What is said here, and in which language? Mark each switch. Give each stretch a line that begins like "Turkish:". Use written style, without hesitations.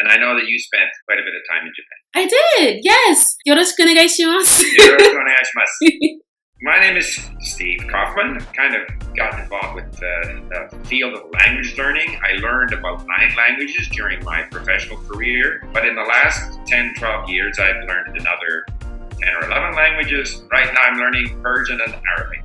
English: I know that you spent quite a bit of time in Japan. I did, yes.
Japanese: よろしくお願いします。よろしくお願いします。
English: My name is Steve Kaufmann. Kind of got involved with the field of language learning. I learned about 9 languages during my professional career, but in the last 10, 12 years, I've learned another 10 or 11 languages. Right now, I'm learning Persian and Arabic.